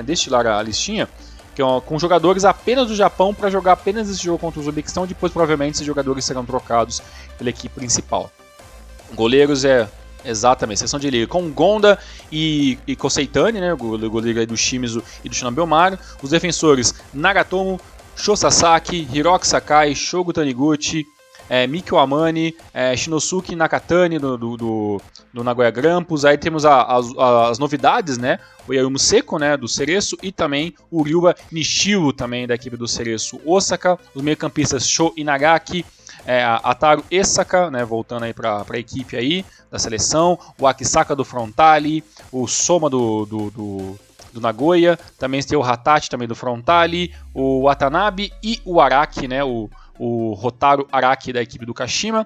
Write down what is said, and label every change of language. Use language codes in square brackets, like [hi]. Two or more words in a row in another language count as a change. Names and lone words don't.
[pt] Destilar a listinha, que é com jogadores apenas do Japão para jogar apenas esse jogo contra o Uzbequistão. Depois provavelmente esses jogadores serão trocados pela equipe principal. Goleiros exatamente, seleção de liga com Gonda e Koseitani, né, o goleiro do Shimizu e do Shinobio Maru. Os defensores Nagatomo, Sho Sasaki, Hiroki Sakai, Shogo Taniguchi, Mikio Amane, Shinosuke Nakatani do Nagoya Grampus. Aí temos as novidades, né, o Yayumu Seko, né, do Cereço, e também o Ryuba Nishio, também da equipe do Cereço Osaka. Os meio-campistas Sho Inagaki, Ataru Esaka, né, voltando aí para a equipe aí da seleção, o Akisaka do Frontale, o Soma do Nagoya, também tem o Hatachi também do Frontale, o Watanabe e o Araki, né, o Hotaru Araki da equipe do Kashima.